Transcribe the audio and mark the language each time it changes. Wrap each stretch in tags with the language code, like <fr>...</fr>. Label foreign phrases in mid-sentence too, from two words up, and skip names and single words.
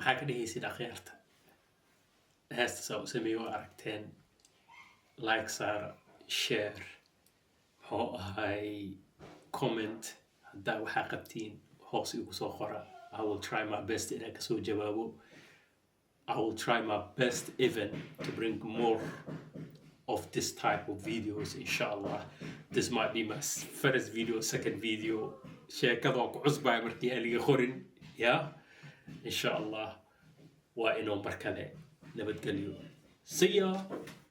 <so>dhehaysid akhyaarta heesta saa u sameeyo aragteen like saara share muxuu ahay comment haddaa waxaa qabtiin hoos igu soo qora.</so> <en>I will try my best</en> <so>inaan kasoo jawaabo.</so> <en>I will try my best even to bring more of this type of videos, inshallah. This might be my first video, second video.</en> <so>Sheekada ku cusbay markii aan liga qorin, yeah. Inshallah waa inoo mar kale nabadgelyo.</so> <en>See ya.</en>